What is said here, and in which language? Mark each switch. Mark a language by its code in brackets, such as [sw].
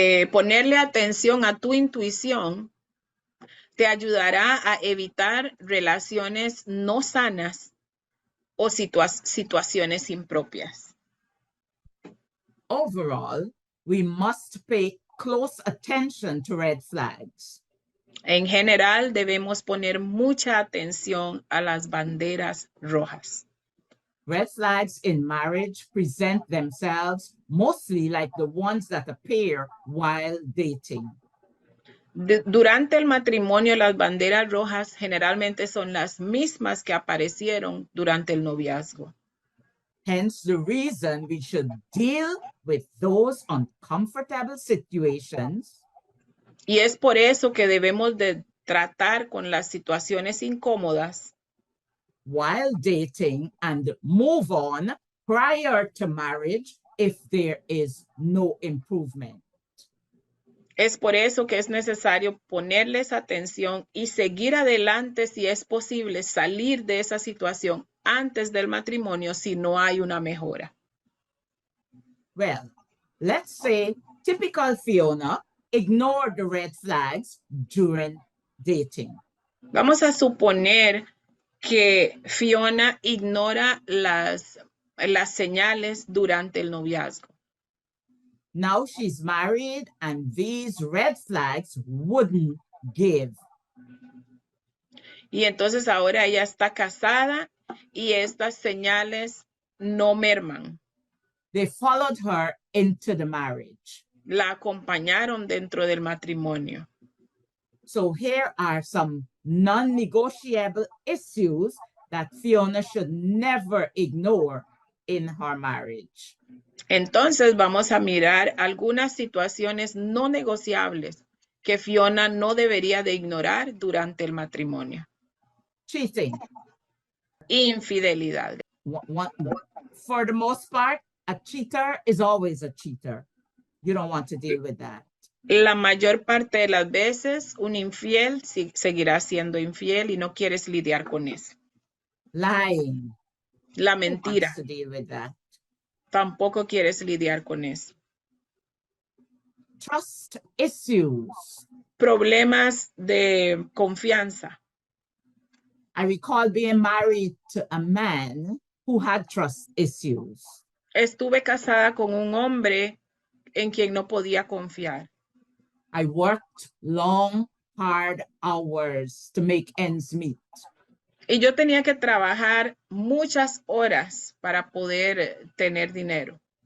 [es] Ponerle atención a tu intuición te ayudará a evitar relaciones no sanas o situaciones impropias. [en] Overall, we must pay close attention to red flags. [es] En general, debemos poner mucha atención a las banderas rojas. [en] Red flags in marriage present themselves mostly like the ones that appear while dating. [es] Durante el matrimonio, las banderas rojas generalmente son las mismas que aparecieron durante el noviazgo. [en] Hence the reason we should deal with those uncomfortable situations [es] Y es por eso que debemos de tratar con las situaciones incómodas [en] while dating and move on prior to marriage if there is no improvement. [es] Es por eso que es necesario ponerles atención y seguir adelante si es posible salir de esa situación antes del matrimonio si no hay una mejora. [en] Well, let's say typical Fiona ignored the red flags during dating. [es] Vamos a suponer que Fiona ignora las señales durante el noviazgo. [en] Now she's married and these red flags wouldn't give. [es] Y entonces ahora ella está casada y estas señales no merman. [en] They followed her into the marriage. [es] La acompañaron dentro del matrimonio. [en] So here are some non-negotiable issues that Fiona should never ignore in her marriage. [es] Entonces vamos a mirar algunas situaciones no negociables que Fiona no debería de ignorar durante el matrimonio. [en] Cheating. [es] Infidelidad. [en] For the most part, a cheater is always a cheater. You don't want to deal with that. [es] La mayor parte de las veces un infiel seguirá siendo infiel y no quieres lidiar con eso. [en] Lying. [es] La [en] Who [es] mentira. [en] wants to deal with that? [es] Tampoco quieres lidiar con eso. [en] Trust issues. [es] Problemas de confianza. [en] I recall being married to a man who had trust issues. [es] Estuve casada con un hombre en quien no podía confiar. [en] I worked long, hard hours to make ends meet. [es] Y yo tenía que trabajar muchas horas para poder tener dinero.